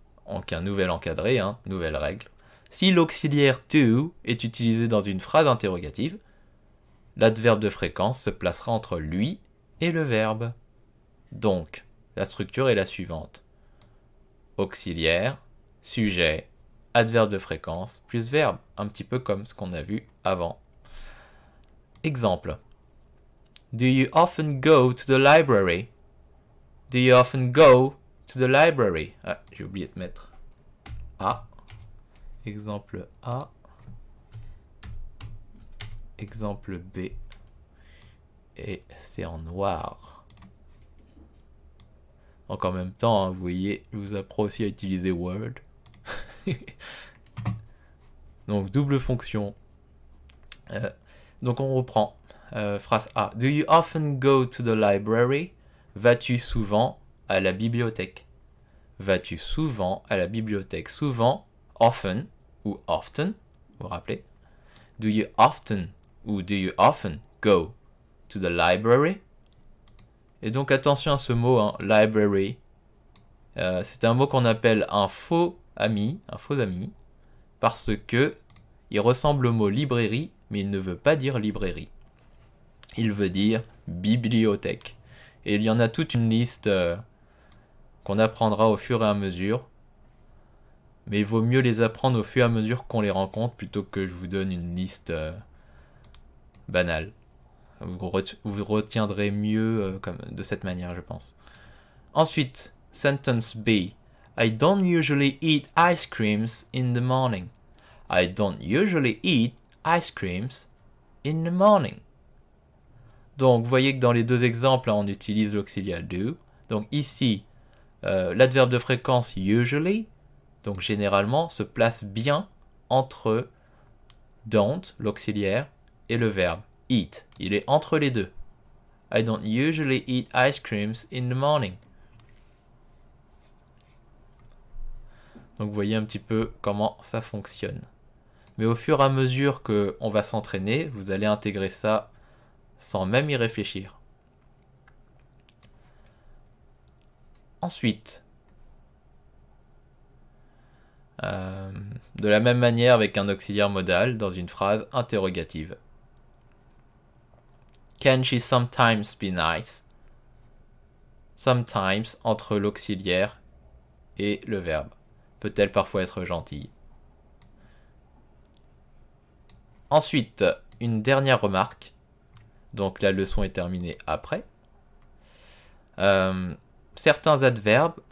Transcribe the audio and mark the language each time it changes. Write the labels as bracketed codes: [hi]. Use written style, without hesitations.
[fr] Donc un nouvel encadré, nouvelle règle. Si l'auxiliaire to est utilisé dans une phrase interrogative, l'adverbe de fréquence se placera entre lui et le verbe. Donc, la structure est la suivante. Auxiliaire, sujet, adverbe de fréquence, plus verbe. Un petit peu comme ce qu'on a vu avant. Exemple. [en] Do you often go to the library? Do you often go to the library? [fr] Ah, j'ai oublié de mettre A. Exemple A. Exemple B. Et c'est en noir. Donc en même temps, vous voyez, je vous apprends aussi à utiliser Word. Donc double fonction. Donc on reprend. Phrase A. [en] Do you often go to the library? [fr] Vas-tu souvent à la bibliothèque? Vas-tu souvent à la bibliothèque? Souvent, often ou often, vous vous rappelez? [en] Do you often ou do you often go to the library? [fr] Et donc attention à ce mot, library. C'est un mot qu'on appelle un faux ami, parce que il ressemble au mot librairie, mais il ne veut pas dire librairie. Il veut dire bibliothèque. Et il y en a toute une liste qu'on apprendra au fur et à mesure. Mais il vaut mieux les apprendre au fur et à mesure qu'on les rencontre plutôt que je vous donne une liste banale. Vous retiendrez mieux de cette manière, je pense. Ensuite, sentence B. [en] I don't usually eat ice creams in the morning. I don't usually eat ice creams in the morning. [fr] Donc, vous voyez que dans les deux exemples, là, on utilise l'auxiliaire do. Donc ici, l'adverbe de fréquence usually, donc généralement, se place bien entre don't, l'auxiliaire, et le verbe eat. Il est entre les deux. [en] I don't usually eat ice creams in the morning. [fr] Donc vous voyez un petit peu comment ça fonctionne. Mais au fur et à mesure qu'on va s'entraîner, vous allez intégrer ça sans même y réfléchir. Ensuite, de la même manière avec un auxiliaire modal dans une phrase interrogative. [en] Can she sometimes be nice? [fr] Sometimes entre l'auxiliaire et le verbe. Peut-elle parfois être gentille? Ensuite, une dernière remarque. Donc la leçon est terminée après. Certains adverbes